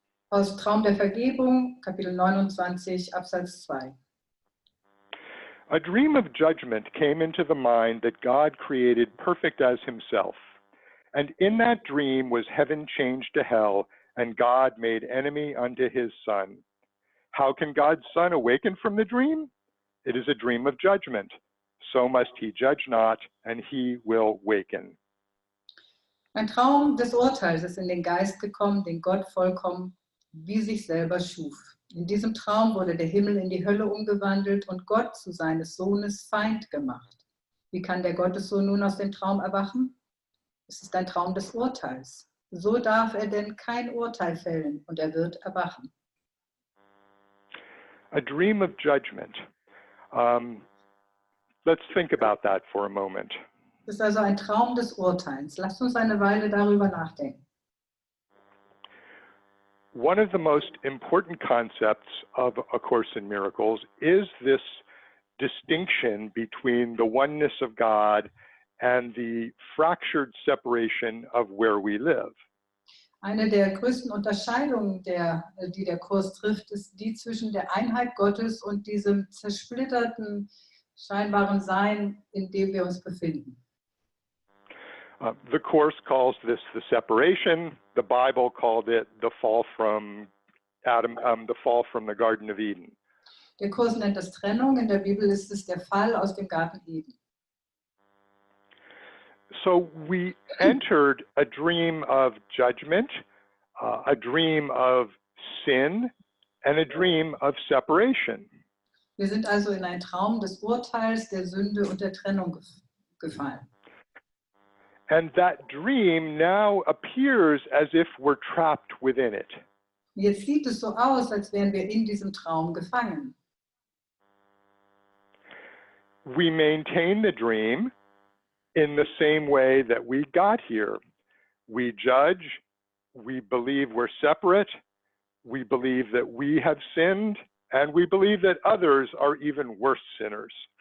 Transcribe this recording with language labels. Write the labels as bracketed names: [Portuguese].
[German] Aus Traum der Vergebung, Kapitel 29, Absatz 2. [English] A dream of judgment came into the mind that God created perfect as himself. And in that dream was heaven changed to hell, and God made enemy unto his son. How can God's son awaken from the dream? It is a dream of judgment. So must he judge not, and he will waken. [German] Ein Traum des Urteils ist in den Geist gekommen, den Gott vollkommen wie sich selber schuf. In diesem Traum wurde der Himmel in die Hölle umgewandelt und Gott zu seines Sohnes Feind gemacht. Wie kann der Gottessohn nun aus dem Traum erwachen? Es ist ein Traum des Urteils. So darf er denn kein Urteil fällen und er wird erwachen. [English] A dream of judgment. Let's think about that for a moment. [German] Es ist also ein Traum des Urteils. Lasst uns eine Weile darüber nachdenken. [English] One of the most important concepts of A Course in Miracles is this distinction between the oneness of God and the fractured separation of where we live. [German] Eine der größten Unterscheidungen, die der Kurs trifft, ist die zwischen der Einheit Gottes und diesem zersplitterten, scheinbaren Sein, in dem wir uns befinden. [English] The Course calls this the separation. The Bible called it the fall from Adam, the fall from the Garden of Eden. [German] Der Kurs nennt das Trennung, in der Bibel ist es der Fall aus dem Garten Eden. [English] So we entered a dream of judgment, a dream of sin, and a dream of separation. [German] Wir sind also in einen Traum des Urteils, der Sünde und der Trennung gefallen. [English] And that dream now appears as if we're trapped within it. [German] Jetzt sieht es so aus, als wären wir in diesem Traum gefangen. [English] We maintain the dream in the same way that we got here. We judge, we believe we're separate, we believe that we have sinned, and we believe that others are even worse sinners.